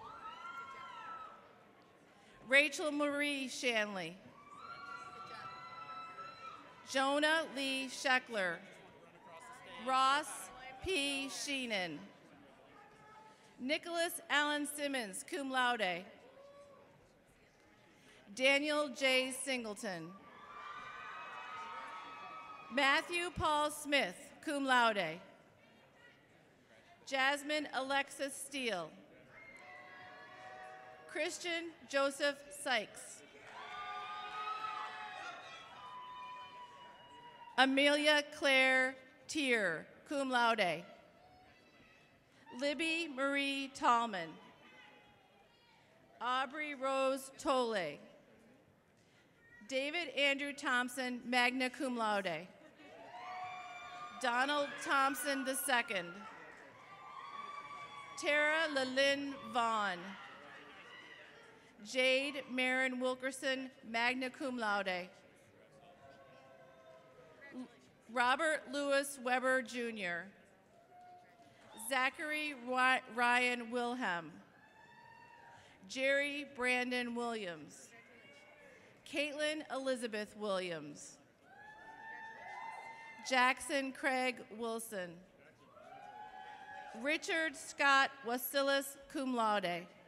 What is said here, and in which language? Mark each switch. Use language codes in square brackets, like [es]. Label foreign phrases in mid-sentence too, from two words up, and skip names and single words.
[en] Rachel Marie Shanley. Jonah Lee Scheckler. Ross P. Sheenan. Nicholas Allen Simmons, [la] cum laude. [en] Daniel J. Singleton. Matthew Paul Smith, [la] cum laude. [en] Jasmine Alexis Steele. Christian Joseph Sykes. Amelia Claire Tier, [la] cum laude. [en] Libby Marie Tallman. Aubrey Rose Tolle. David Andrew Thompson, [la] magna cum laude. [en] Donald Thompson II. Tara Lilyn Vaughn. Jade Marin Wilkerson, [la] magna cum laude. [en] Robert Louis Weber Jr. Zachary Ryan Wilhelm. Jerry Brandon Williams. Caitlin Elizabeth Williams. Jackson Craig Wilson. Richard Scott Wasilis, [la] cum laude.